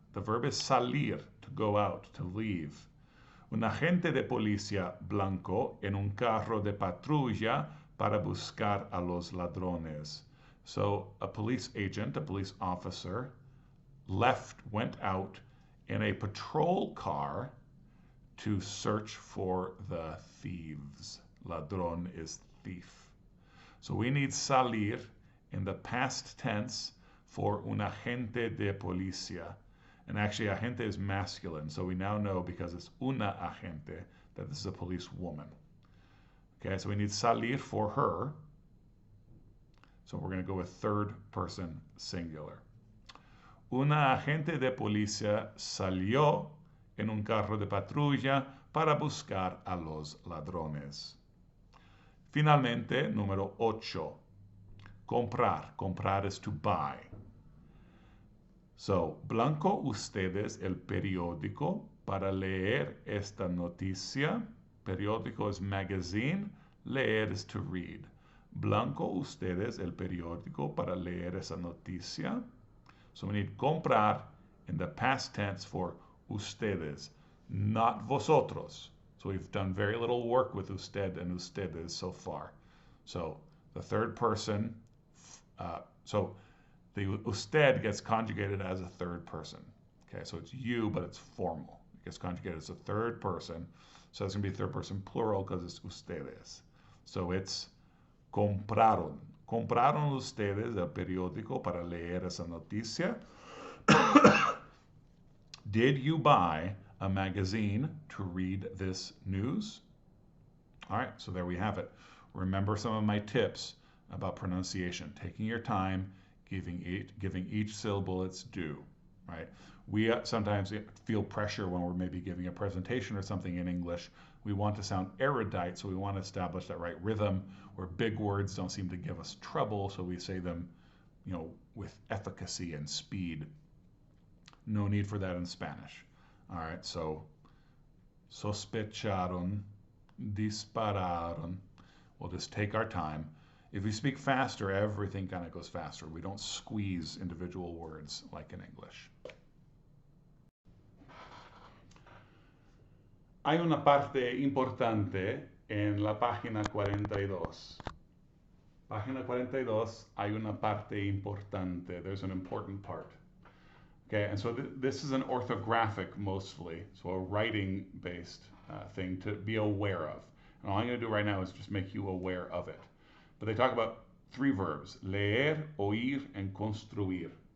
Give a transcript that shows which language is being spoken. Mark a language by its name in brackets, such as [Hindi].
[English] The verb is salir, to go out, to leave. [Spanish] Un agente de policía blanco en un carro de patrulla para buscar a los ladrones. [English] So a police agent, a police officer, went out in a patrol car to search for the thieves. Ladrón is thief. So we need salir in the past tense for un agente de policía. And actually, agente is masculine, so we now know, because it's una agente, that this is a police woman. Okay, so we need salir for her. So we're going to go with third person singular. [Spanish] Una agente de policía salió en un carro de patrulla para buscar a los ladrones. Finalmente, número 8. Comprar. Comprar [English] is to buy. So, [Spanish] blanco ustedes el periódico para leer esta noticia. [English] Periódico is magazine. Leer is to read. [Spanish] Blanco ustedes el periódico para leer esa noticia. [English] So we need comprar in the past tense for ustedes, not vosotros. So we've done very little work with usted and ustedes so far. So the third person, so the usted gets conjugated as a third person. Okay, so it's you, but it's formal. It gets conjugated as a third person. So it's going to be third person plural because it's ustedes. So it's compraron. [Spanish] Compraron ustedes el periódico para leer esa noticia. [English] Did you buy a magazine to read this news? All right, so there we have it. Remember some of my tips about pronunciation. Taking your time, giving each syllable its due, right? We sometimes feel pressure when we're maybe giving a presentation or something in English. We want to sound erudite, so we want to establish that right rhythm where big words don't seem to give us trouble, so we say them, with efficacy and speed. No need for that in Spanish. All right, so sospecharon, dispararon. We'll just take our time. If we speak faster, everything kind of goes faster. We don't squeeze individual words like in English. [Spanish] Hay una parte importante en la página 42. Página 42, hay una parte importante. [English] There's an important part. Okay, and so this is an orthographic mostly, so a writing-based thing to be aware of. And all I'm going to do right now is just make you aware of it. But they talk about 3 verbs, leer, oír, and construir.